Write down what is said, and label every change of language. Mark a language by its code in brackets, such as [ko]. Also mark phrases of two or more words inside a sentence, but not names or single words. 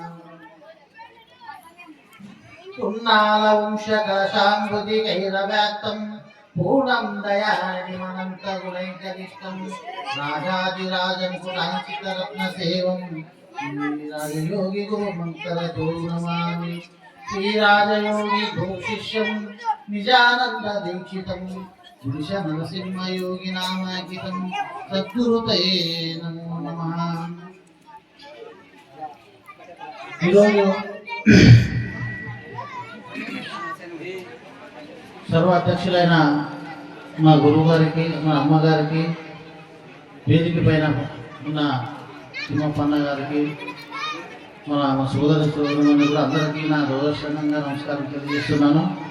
[sa] पुन्नालवंशकलशाम्बुधिकैरव्याक्तं पूर्णं दयानिमनन्तगुणैकनिष्ठं राजाधिराजं कुलाञ्चितरत्नसेवं श्रीराजयोगी गुरुमन्त्रतो नमामि। श्रीराजयोगी गुरुशिष्यं निजानन्ददीक्षितं पुरुषनरसिंहयोगिनामाङ्कितं सद्गुरुतये नमो नमः। [te] సర్వాధ్యక్షులైన మా గురువు గారికి, మా అమ్మగారికి, వేదిక పైన ఉన్న తిమ్మప్పన్న గారికి, మా సోదర సోదరులను కూడా అందరికీ నా గౌరవక్షణంగా నమస్కారం తెలియజేస్తున్నాను.